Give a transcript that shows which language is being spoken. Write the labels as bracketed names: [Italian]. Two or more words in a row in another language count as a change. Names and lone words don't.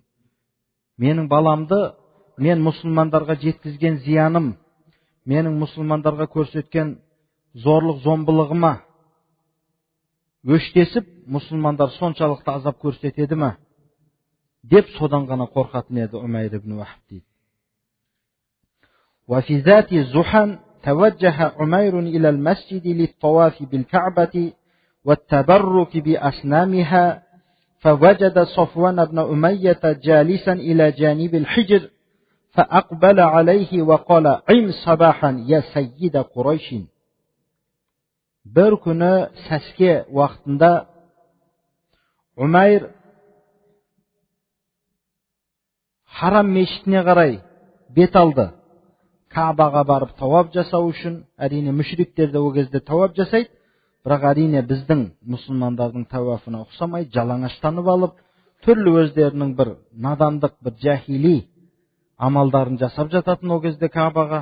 [Kazakh] Менің баламды, мен мұсылмандарға жеткізген зияным, менің мұсылмандарға көрсеткен зорлық зомбылығыма өштесіп, мұсылмандар соншалықты азап көрсетеді ме? Деп содан ғана қорқатын еді Умайр ибн Вахб дейді. [Arabic] وفي ذات زحن توجه عمير إلى المسجد للطواف بالكعبة والتبرك بأصنامها فوجد صفوان بن أمية جالسا إلى جانب الحجر فأقبل عليه وقال عم صباحا يا سيد قريش. [Kazakh] Bir күні сәске уақытында Умайр Харам мешітіне қарай бет алды. Кабаға барып тауап жасау үшін, әрине мүшриктер де ол кезде тауап жасайды, бірақ әрине біздің мұсылмандардың тауафына ұқсамайды, жалаңаштанып алып, түрлі өздерінің бір надандық, бір жахили амалдарын жасап жататын ол кезде Кабаға.